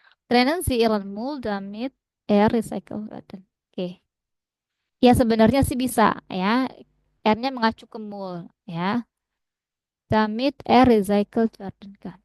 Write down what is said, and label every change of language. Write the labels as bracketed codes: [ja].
[de] Trennen Sie Ihren Müll damit er recycelt werden. [id] Oke. Ya sebenarnya sih bisa ya. R-nya mengacu ke mul ya. [de] Damit er recycelt werden kann.